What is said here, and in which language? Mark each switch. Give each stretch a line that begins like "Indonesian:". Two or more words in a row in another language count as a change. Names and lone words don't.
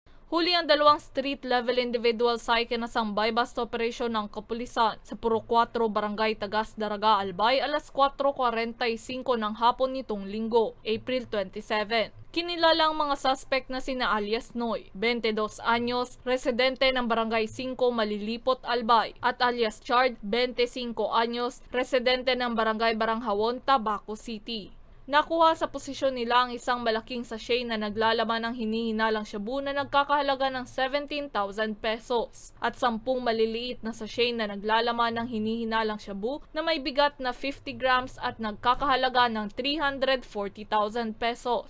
Filipino: Huli ang dalawang street-level individual sa ikinasang buy-bust operation ng kapulisan sa Puro 4 Barangay Tagas Daraga, Albay alas 4:45 ng hapon nitong Linggo, April 27. Kinilala ang mga suspect na sina alias Noy, 22 anyos, residente ng Barangay 5 Malilipot, Albay, at alias Chard, 25 anyos, residente ng Barangay Baranghawon, Tabaco City. Nakuha sa posisyon nila ang isang malaking sachet na naglalaman ng hinihinalang shabu na nagkakahalaga ng 17,000 pesos at 10 maliliit na sachet na naglalaman ng hinihinalang shabu na may bigat na 50 grams at nagkakahalaga ng 340,000 pesos.